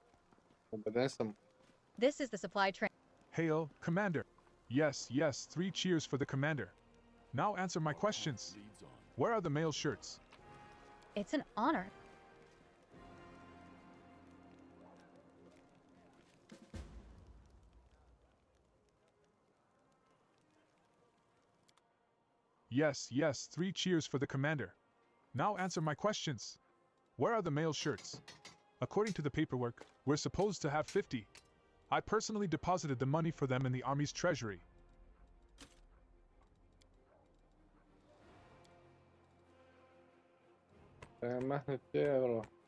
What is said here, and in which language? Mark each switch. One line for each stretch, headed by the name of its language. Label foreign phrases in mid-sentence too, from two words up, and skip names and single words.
Bulgarian: Убеден съм.
English: This is the supply train. Hail, Commander. Yes, yes, 3 cheers for the Commander. Now answer my questions. Where are the male shirts? It's an honor. Yes, yes, 3 cheers for the Commander. Now answer my questions. Where are the male shirts? According to the paperwork, we're supposed to have 50. I personally deposited the money for them in the Army's treasury.
Bulgarian: Махне тия, бро.